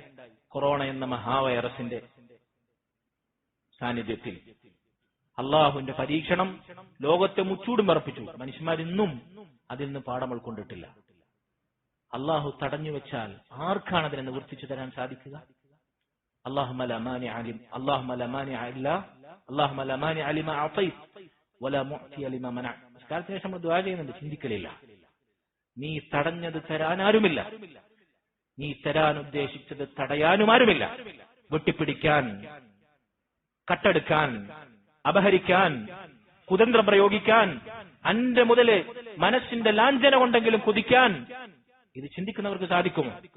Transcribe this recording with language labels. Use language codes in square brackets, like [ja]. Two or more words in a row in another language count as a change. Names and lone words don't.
[ml] കൊറോണ എന്ന മഹാവൈറസിന്റെ സാന്നിധ്യത്തിൽ അള്ളാഹുവിന്റെ പരീക്ഷണം ലോകത്തെ മുച്ചൂടും പറപ്പിച്ചു. മനുഷ്യന്മാരിന്നും അതിൽ നിന്ന് പാഠം ഉൾക്കൊണ്ടിട്ടില്ല. അള്ളാഹു തടഞ്ഞു വെച്ചാൽ ആർക്കാണ് അതിനെ നിവർത്തിച്ചു തരാൻ സാധിക്കുക? [ar] اللهم لا مانع لما أعطيت ولا معطي لما منعت. [ml] കാലത്തിന് ശേഷം നമ്മൾ ദുആ ചെയ്യുന്നുണ്ട്, ചിന്തിക്കലില്ല. നീ തടഞ്ഞത് തരാൻ ആരുമില്ല, നീ തരാൻ ഉദ്ദേശിച്ചത് തടയാനും ആരുമില്ല. വെട്ടിപ്പിടിക്കാൻ, കട്ടെടുക്കാൻ, അപഹരിക്കാൻ, കുതന്ത്രം പ്രയോഗിക്കാൻ, അന്റെ മുതല് മനസ്സിന്റെ ലാഞ്ചന കൊണ്ടെങ്കിലും കുതിക്കാൻ ഇത് ചിന്തിക്കുന്നവർക്ക് സാധിക്കുമോ?